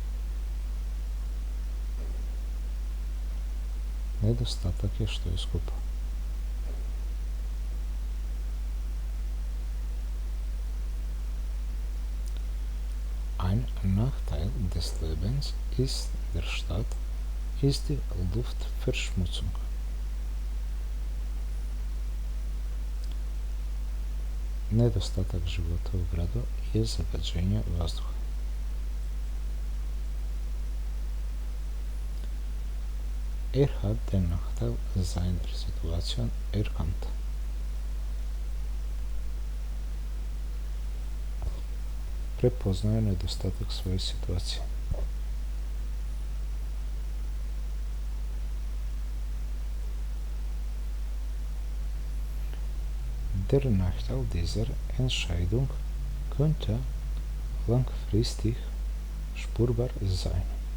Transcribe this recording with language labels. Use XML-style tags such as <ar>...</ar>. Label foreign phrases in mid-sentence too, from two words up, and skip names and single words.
<sr>Nedostatak je što je skupo.</sr> <de>Ein Nachteil des Lebens ist der Stadt ist die Luftverschmutzung.</de> <sr>Nedostatak života u gradu je zagađenje vazduha.</sr> <de>Er hat den Nachteil seiner Situation erkannt.</de> <sr>Prepoznaje nedostatak svoje situacije.</sr> <de>Der Nachteil dieser Entscheidung könnte langfristig spürbar sein.</de>